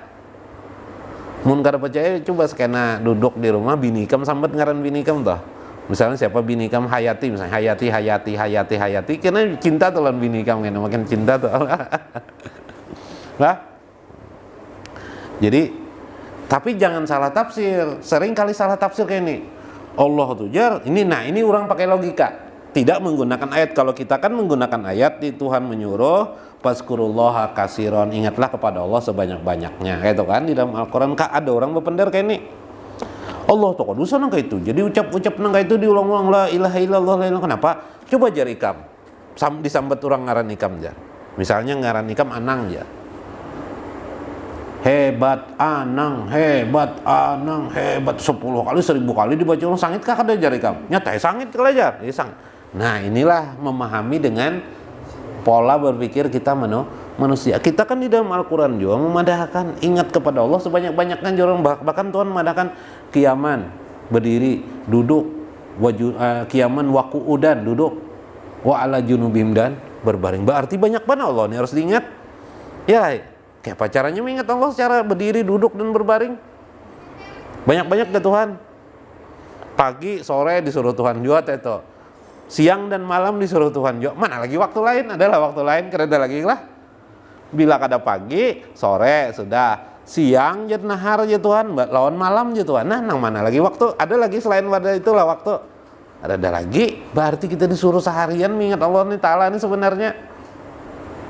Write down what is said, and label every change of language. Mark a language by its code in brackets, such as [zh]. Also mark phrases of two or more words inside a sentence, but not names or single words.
[bjn] Mun kada percaya coba sekena duduk di rumah binikam sambat ngaran binikam toh. Misalnya siapa binikam Hayati, misalnya Hayati, karena cinta tuh lawan binikam kan, makin cinta tuh. Lah. [id] Jadi tapi jangan salah tafsir. [bjn] Sering kali salah tafsir kayak ini. Allah tuh jar, ini orang pakai logika. [id] Tidak menggunakan ayat. Kalau kita kan menggunakan ayat, di Tuhan menyuruh [ar] فاذكروا الله كثيرا, [id] ingatlah kepada Allah sebanyak-banyaknya. [bjn] Kayak itu kan di dalam Al-Qur'an ada orang berpendar kayak ini. Allah tuh kudusan nang kayak itu. Jadi ucap nang kayak itu diulang-ulang [ar] لا إله إلا الله، لا إله. [id] Kenapa? [bjn] Coba jar ikam. Disambat orang ngaran ikam jar. Misalnya ngaran ikam Anang jar. Hebat Anang, 10 kali 1000 kali dibaca orang sangit kah kada jar ikam? Nyata sangit kala jar. [id] Nah, inilah memahami dengan pola berpikir kita manusia. [bjn] Kita kan di dalam Al-Quran juga memadahkan ingat kepada Allah sebanyak-banyaknya orang. Bahkan Tuhan memadahkan kiaman, berdiri, duduk, [ar] قياما وقعودا, [bjn] duduk, [ar] وعلى جنوبهم, [id] dan berbaring. Berarti banyak banget Allah ini harus diingat. Ya, kayak pacarannya mengingat Allah secara berdiri, duduk, dan berbaring. Banyak-banyak ke Tuhan. Pagi, sore disuruh Tuhan juga itu. Siang dan malam disuruh Tuhan juga. Mana lagi waktu lain? Adalah waktu lain, [bjn] kereda lagi lah. Bila kada pagi, sore sudah, siang jadi nahar aja Tuhan, lawan malam aja Tuhan. Nah, nang mana lagi waktu? Ada lagi selain pada itulah waktu. Ada lagi, berarti kita disuruh seharian mengingat Allah Ta'ala ini sebenarnya.